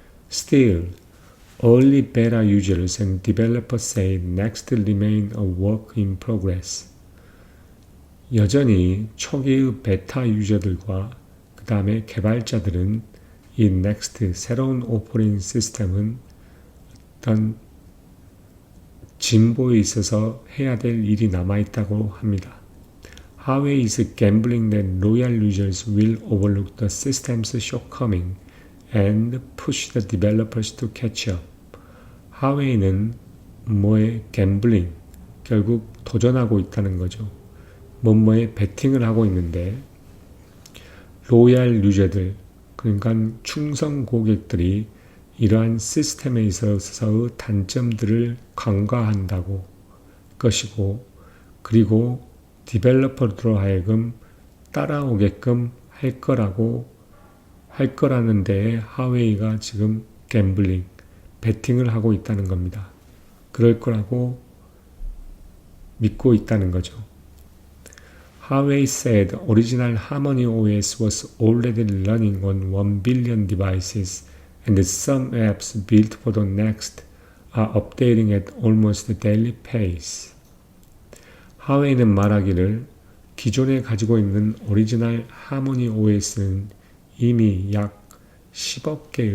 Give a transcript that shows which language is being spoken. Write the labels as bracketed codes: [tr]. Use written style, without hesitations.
[en] Still, early beta users and developers say Next remain a work in progress. [ko] 여전히 초기의 베타 유저들과 그 다음에 개발자들은 이 Next 새로운 오퍼레이팅 시스템은 어떤 진보에 있어서 해야 될 일이 남아있다고 합니다. [en] Huawei is gambling that loyal users will overlook the system's shortcoming and push the developers to catch up. [ko] 하웨이는 갬블링, 결국 도전하고 있다는 거죠. 뭐에 베팅을 하고 있는데 로얄 유저들, 그러니까 충성 고객들이 이러한 시스템에 있어서의 단점들을 간과한다고 것이고, 그리고 디벨로퍼로 하여금 따라오게끔 할 거라는 데에 하웨이가 지금 갬블링, 베팅을 하고 있다는 겁니다. 그럴 거라고 믿고 있다는 거죠. [en] Huawei said original Harmony OS was already running on 1 billion devices and some apps built for the Next are updating at almost daily pace. [ko] 하웨이는 말하기를 기존에 가지고 있는 오리지널 하모니 OS는 이미 약 10억